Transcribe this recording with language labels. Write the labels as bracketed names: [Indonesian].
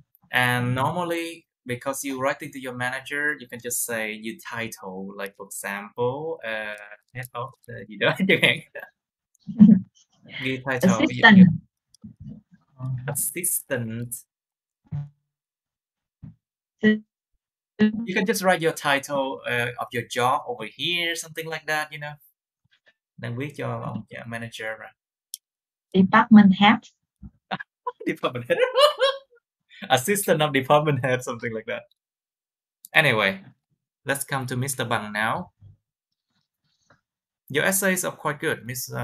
[English] And normally, because you're writing to your manager, you can just say you title, like for example, head of [Vietnamese] gì đó chẳng hạn. Ghi title, assistant. [English] You can just write your title of your job over here, something like that, you know. [Vietnamese] Đang viết cho ông manager rồi. [English] Department head. Department head. Assistant of department head, something like that. Anyway, let's come to Mr. Bằng now. Your essays are quite good, Ms.